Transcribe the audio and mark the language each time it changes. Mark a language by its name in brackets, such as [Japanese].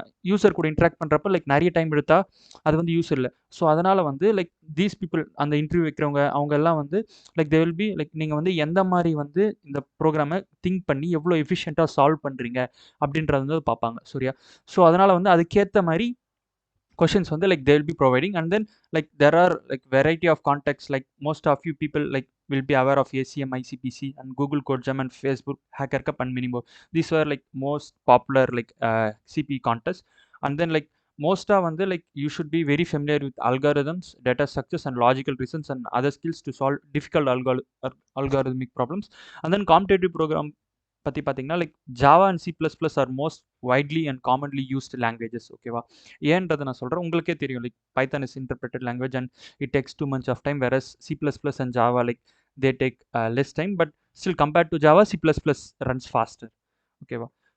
[Tamil] User கூட interact பண்ணுறப்ப நிறைய டைம் எடுத்தால் அது வந்து யூஸ் இல்லை. ஸோ அதனால் வந்து [English] these people [Tamil] அந்த இன்டர்வியூ வைக்கிறவங்க அவங்க எல்லாம் வந்து [English] they will be [Tamil] நீங்கள் வந்து எந்த மாதிரி வந்து இந்த ப்ரோக்ராமை திங்க் பண்ணி எவ்வளோ எஃபிஷியண்ட்டாக சால்வ் பண்ணுறீங்க அப்படின்றது வந்து பார்ப்பாங்க. சரியா? ஸோ அதனால் வந்து அதுக்கேற்ற மாதிரி [English] questions வந்து like they will be providing, and then like there are like variety of contexts, like most of you people like will be aware of ACM, ICPC, and Google Code Jam and Facebook Hacker Cup and Minimo. These were like most popular like CP contests. And then like most of வந்து like you should be very familiar with algorithms, data structures, and logical reasons and other skills to solve difficult algorithmic problems. And then competitive program [Tamil] பற்றி பார்த்தீங்கன்னா [English] Like Java and C++ are most widely and commonly used languages. ஓகேவா? [Tamil] ஏன்றதை நான் சொல்கிறேன், உங்களுக்கே தெரியும் [English] Like Python is interpreted language and it takes 2 months of time, whereas C++ and Java like they take less time, but still compared to Java C++ runs faster. ஓகேவா?